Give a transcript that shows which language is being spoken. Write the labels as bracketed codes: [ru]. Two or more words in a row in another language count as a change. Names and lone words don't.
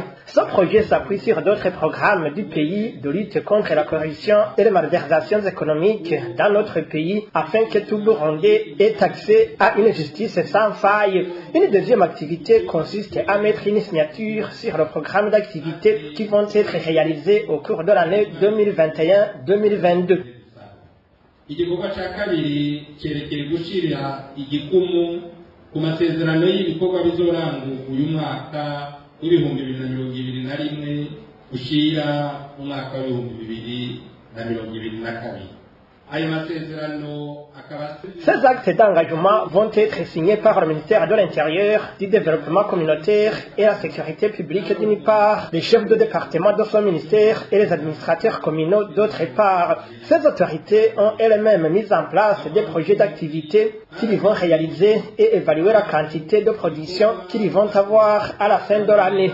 [fr] Ce projet s'appuie sur d'autres programmes du pays de lutte contre la corruption et les malversations économiques dans notre pays afin que tout Burundais ait accès à une justice sans faille. Une deuxième activité consiste à mettre une signature sur le programme d'activités qui vont être réalisées au cours de l'année 2021-2022. [rn] igikorwa cya kabiri cyerekeye gushyira igikumu ku masezerano y'ibikorwa bizorangurwa uyu mwaka w'ibihumbi 2021 ushyira umwaka w'ibihumbi 2022. Ayo masezerano [fr] Ces actes d'engagement vont être signés par le ministère de l'Intérieur, du Développement communautaire et la Sécurité publique d'une part, les chefs de département de son ministère et les administrateurs communaux d'autre part. Ces autorités ont elles-mêmes mis en place des projets d'activité qu'ils vont réaliser et évaluer la quantité de production qu'ils vont avoir à la fin de l'année.